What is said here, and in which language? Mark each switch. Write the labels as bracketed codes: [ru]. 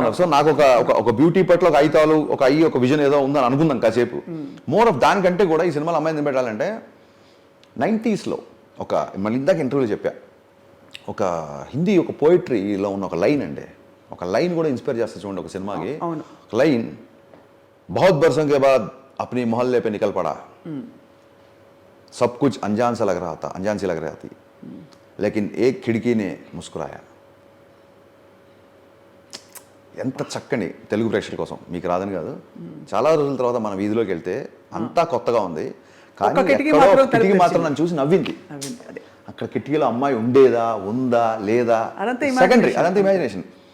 [te] So నాకు ఒక beauty పట్ల ఒక ఐతాలు, ఒక విజన్ ఏదో ఉందని అనుకుందాం కాసేపు. మోర్ ఆఫ్ దానికంటే కూడా ఈ సినిమాలో అమ్మాయిని పెట్టాలంటే 90s ఒక మళ్ళీ ఇందాక ఇంటర్వ్యూలో చెప్పా, ఒక హిందీ ఒక పోయిటరీలో ఉన్న ఒక లైన్ అండి, ఒక లైన్ కూడా ఇన్స్పైర్ చేస్తా చూడండి ఒక సినిమాకి. [hi] లైన్, బహుత్ బర్సోं के बाद अपनी मोहल्ले पे निकल पड़ा, सब कुछ अनजान सा लग रहा था, अनजान सी लग रही थी, लेकिन एक खिड़की ने मुस्कुराया. [te] ఎంత చక్కని తెలుగు ప్రేక్షకుల కోసం, మీకు రాదని కాదు, చాలా రోజుల తర్వాత మన వీధిలోకి వెళ్తే అంతా కొత్తగా ఉంది, కానీ కిటికీ మాత్రం నన్ను చూసి నవ్వింది. అక్కడ కిటికీలో అమ్మాయి ఉండేదా, ఉందా, లేదా, సెకండరీ, అదంతా ఇమాజినేషన్.